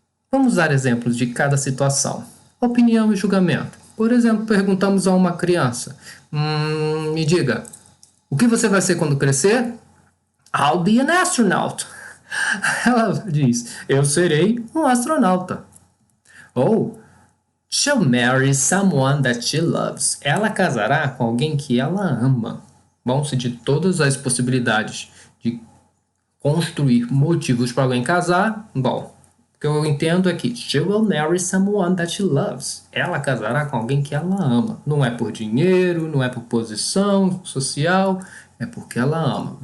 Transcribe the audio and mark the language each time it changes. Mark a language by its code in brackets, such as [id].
[pt] Vamos dar exemplos de cada situação. Opinião e julgamento. Por exemplo, perguntamos a uma criança, me diga, o que você vai ser quando crescer? [en] I'll be an astronaut. [pt] Ela diz, eu serei um astronauta. Ou, [en] she'll marry someone that she loves. [pt] Ela casará com alguém que ela ama. Bom-se de todas as possibilidades de construir motivos para alguém casar, bom, o que eu entendo é que [en] she will marry someone that she loves. [pt] Ela casará com alguém que ela ama. Não é por dinheiro, não é por posição social, é porque ela ama.